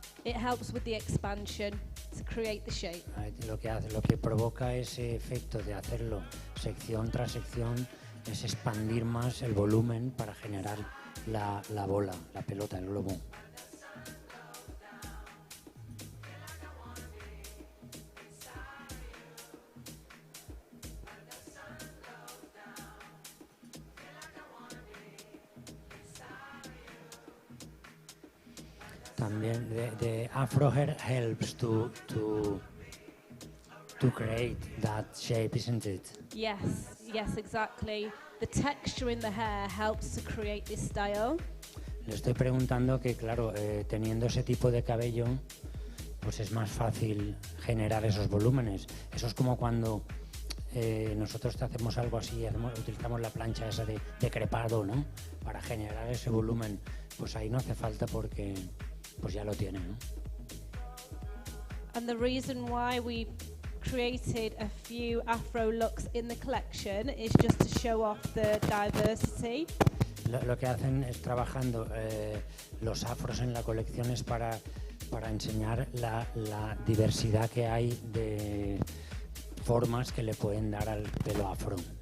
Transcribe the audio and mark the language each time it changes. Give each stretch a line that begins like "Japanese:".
English: It helps with the expansion to create the shape.
Spanish: Lo que provoca ese efecto de hacerlo sección tras sección es expandir más el volumen para generar la bola, la pelota, el globo.
English: También the afro hair helps to create that shape, isn't it? Yes, exactly. The texture in the hair helps to create this style.
Spanish: Le estoy preguntando que, claro, teniendo ese tipo de cabello, pues es más fácil generar esos volúmenes. Eso es como cuando nosotros hacemos algo así, utilizamos la plancha esa de crepado, ¿no? Para generar ese volumen. Pues ahí no hace falta porque pues ya lo tiene, ¿no?
English: And the reason why we created a few afro looks in the collection is just to show off the diversity.
Spanish: Lo que hacen es trabajando los afros en la colección es para enseñar la diversidad que hay de formas que le pueden dar al pelo afro.